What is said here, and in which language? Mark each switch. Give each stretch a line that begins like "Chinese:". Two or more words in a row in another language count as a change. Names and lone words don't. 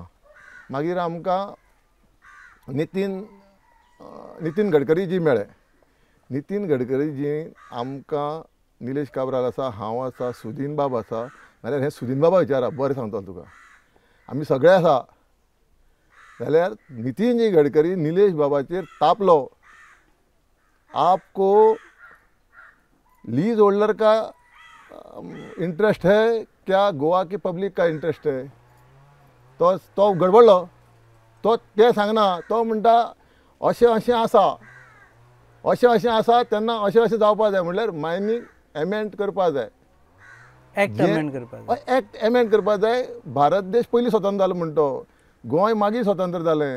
Konkani: मागीर आमकां नितीन गडकरी जी मेळ्ळे. नितीन गडकरी जी आमकां निलेश काब्राल आसा, हांव आसा, सुदीन बाब आसा, नाल्यार हें सुदीन बाबा विचारा, बरें सांगता तुका, आमी सगळे आसा. जाल्यार नितीन जी गडकरी निलेश बाबाचेर तापलो,
Hindi: आपको लीज होल्डर का इंटरेस्ट है क्या गोवा की पब्लिक का इंटरेस्ट है?
Konkani: तो गडबडलो. तो ते सांगना, तो म्हणटा अशें आसा तेन्ना अशें जावपा जाय. म्हणल्यार
English: mining amend
Konkani: करपा जाय,
English: act amend
Konkani: करपा जाय.
English: act amend
Konkani: करपा जाय. भारत देश पयलीं स्वतंत्र जालो म्हणटो, गोंय मागीर स्वतंत्र जालें.